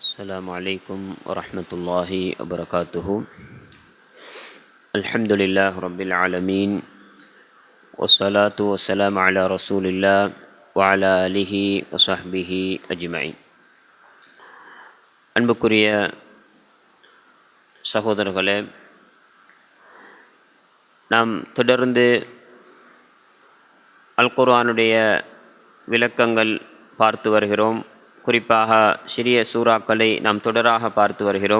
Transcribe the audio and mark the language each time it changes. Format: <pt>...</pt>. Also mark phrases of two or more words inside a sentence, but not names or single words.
<ar>السلام عليكم ورحمة الله وبركاته. الحمد لله رب العالمين والصلاة والسلام على رسول الله وعلى آله وصحبه أجمعين.</ar> <ta>அன்புக்குரிய சகோதரர்களே, நாம் தொடர்ந்து அல் குர்ஆனுடைய விளக்கங்கள் பார்த்து வருகிறோம். குறிப்பாக சிறிய சூறாக்களை நாம் தொடராக பார்த்து வருகிறோம்.</ta>